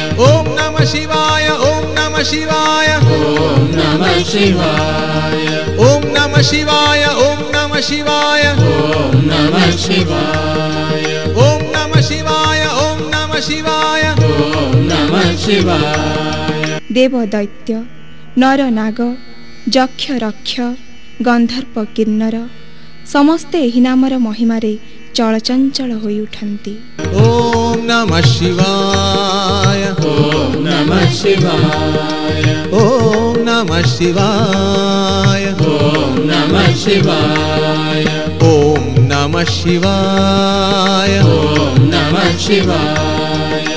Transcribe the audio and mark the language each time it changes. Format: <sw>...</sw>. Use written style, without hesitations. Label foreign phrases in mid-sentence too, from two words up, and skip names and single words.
<sa>ओम् नमः शिवाय ओम् नमः शिवाय ओम् नमः शिवाय. ओम् नमः शिवाय ओम् नमः शिवाय ओम् नमः शिवाय. ओम् नमः शिवाय ओम् नमः शिवाय ओम् नमः शिवाय.</sa> <or>ଦେବ ଦୈତ୍ୟ ନର ନାଗ ଯକ୍ଷ ରକ୍ଷ ଗନ୍ଧର୍ପ କିନ୍ନର ସମସ୍ତେ ଏହି ନାମର ମହିମାରେ ଚଳଚଞ୍ଚଳ ହୋଇ ଉଠନ୍ତି।</or> <sa>ओम् नमः शिवाय ओम् नमः शिवाय. ओम् नमः शिवाय ओम् नमः शिवाय. ओम् नमः शिवाय ओम् नमः शिवाय.</sa>